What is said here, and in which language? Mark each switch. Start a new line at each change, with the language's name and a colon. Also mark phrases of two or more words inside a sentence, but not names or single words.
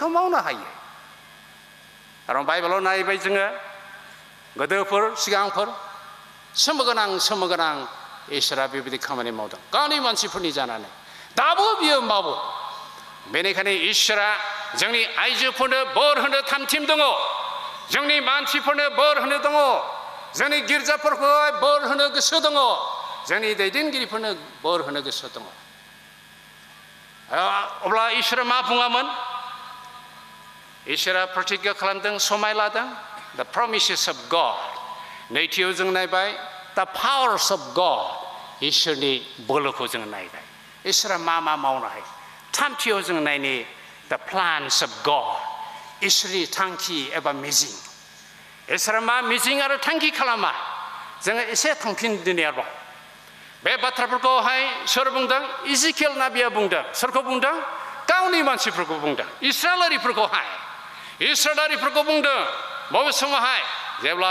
Bodo: मावनो हायो खारन बाइबेलाव नायबाय जोङो गोदोफोर सिगांफोर सोमोगोनां इसोरा बेबायदि खामानि मावदों गावनि मानसिफोरनि जानानै दाबो बियो मावो बेनिखायनो इसोरा जोंनि आइजोफोरनो बोर होनो थामथिम दङ जोंनि मानसिफोरनो बोर होनो दङ जोंनि गिर्जाफोरखौहाय बोर होनो गोसो दङ जोंनि दैदेनगिरिफोरनो बोर होनो गोसो दङ अब्ला इसोरा मा बुङामोन इसोरा प्रतिज्ञा खालामदों समाय लादों
English: the promises of God
Bodo: नैथियाव जों नायबाय
English: the powers of God
Bodo: इसोरनि बोलोखौ जों नायबाय इसोरा मा मावनो हायो थामथियाव जों नायनि
English: the plans of God
Bodo: इसोरनि थांखि एबा मिजिं इसोरा मा मिजिं आरो थांखि खालामा जोङो एसे थांफिनदिनि आरोबाव बे बाथ्राफोरखौहाय सोर बुंदों इजिकेल नाबिया बुंदों सोरखौ बुंदों गावनि मानसिफोरखौ बुंदों इस्राएलारिफोरखौ बुंदों बबे समावहाय जेब्ला